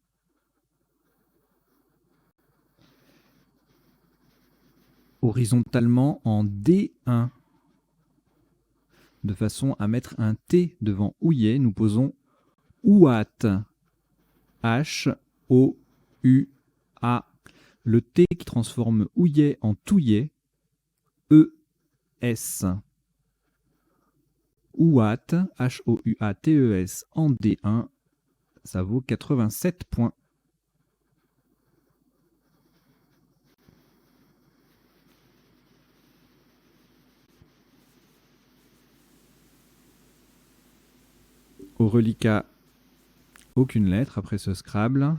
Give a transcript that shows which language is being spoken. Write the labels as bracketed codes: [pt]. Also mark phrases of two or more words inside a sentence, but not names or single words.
[fr] Horizontalement en D1. De façon à mettre un T devant ouillet, nous posons ouat. H-O-U-A. Le T qui transforme ouillet en touillet. E-S. Houat, H-O-U-A-T-E-S en D1, ça vaut 87 points. Au reliquat, aucune lettre après ce Scrabble.